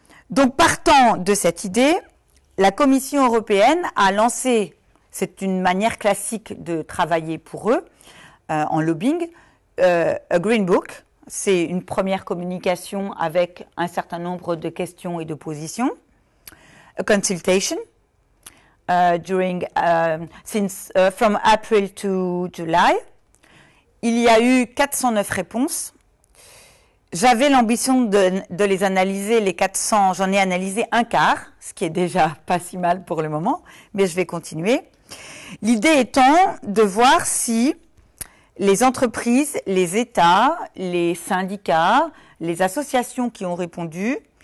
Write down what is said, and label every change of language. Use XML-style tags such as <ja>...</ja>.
<fr>Donc partant de cette idée, la Commission européenne a lancé, c'est une manière classique de travailler pour eux en lobbying, a Green Book. C'est une première communication avec un certain nombre de questions et de positions.</fr> <en>A consultation from April to July.</en> <fr>Il y a eu 409 réponses. J'avais l'ambition de les analyser, les 400, j'en ai analysé un quart, ce qui est déjà pas si mal pour le moment, mais je vais continuer. L'idée étant de voir si les entreprises, les États, les syndicats, les associations qui ont répondu</fr>